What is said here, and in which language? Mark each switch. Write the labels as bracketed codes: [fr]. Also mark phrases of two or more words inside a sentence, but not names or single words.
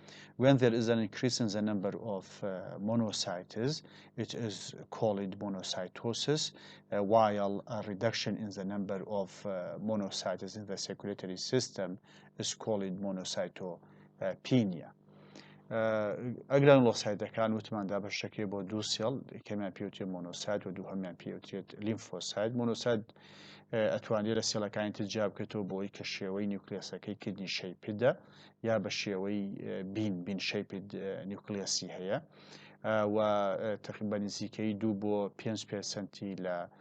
[en] When there is an increase in the number of monocytes, it is called monocytosis, while a reduction in the number of monocytes in the circulatory system is called monocytopenia. [ckb] ئەگرانولۆسایتەکان وتماندا بەشەکەی بۆ دوو سێڵ یەکەمیان پێوترێت مۆنۆسایت و دووهەمیان پێوترێت لیمفۆسایت. مۆنۆسایت ئەتوانێت لە سێڵەکانی تر جیا بکەوێتەوە بۆ ئەوەی کە شێوەی نیوکلیۆسەکەی [en] kidney shaped [ckb] یا بە شێوەی [en] bean shaped [ckb] نیوکلیۆسی هەیە و تقریبا نزیکەی 2 بۆ 5% لە